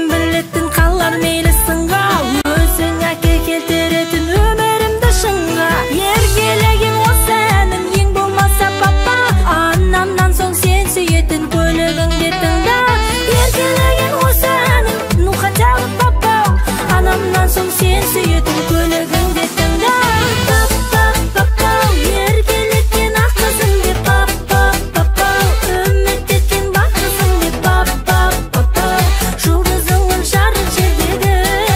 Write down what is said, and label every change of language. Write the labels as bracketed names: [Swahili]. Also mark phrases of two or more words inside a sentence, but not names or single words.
[Kazakh] білетін қалар мейлі сынға, өзің әке келтіретін өмірімді шыңға. Еркелеген осы әнім ең болмаса папа, анамнан соң сен сүйетін көлігіңде тыңда. Еркелеген осы әнім, [Russian] ну хотя бы папа, [Kazakh] анамнан соң сен сүйетін көлігіңде тыңда. Пап-пап-пап-пау, еркелеткен ақ қызым деп, пап-пап-пап-пау, үміт еткен бақ қызым деп, пап-пап-пап-пау, жұлдызыңмын жарық жердегі.